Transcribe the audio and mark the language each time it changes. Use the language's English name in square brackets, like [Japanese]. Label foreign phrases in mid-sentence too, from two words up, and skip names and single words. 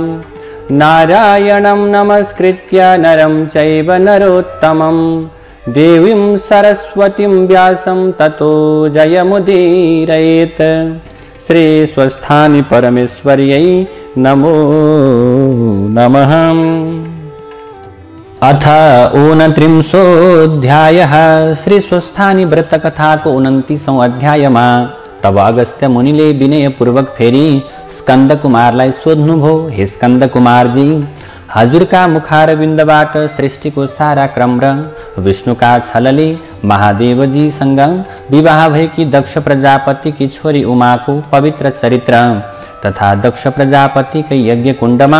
[Sanskrit] नारायणं नमस्कृत्य नरं चैव नरोत्तमं देवीं सरस्वतीं व्यासं ततो जयमुदीरयेत्। श्री स्वस्थानी परमेश्वर्यै नमो नमः। [Nepali] अथ 29 श्री स्वस्थानी व्रत कथाको 29औं अध्यायमा तब अगस्त्य मुनिले विनयपूर्वक फेरि स्कन्द कुमारलाई सोध्नुभयो, हे स्कन्द कुमारजी, हजुरका मुखारविन्दबाट सृष्टिको सारा क्रम र विष्णुका छलले महादेवजीसँग विवाह भएकी दक्ष प्रजापतिकी छोरी उमाको पवित्र चरित्र तथा दक्ष प्रजापतिकै यज्ञ कुण्डमा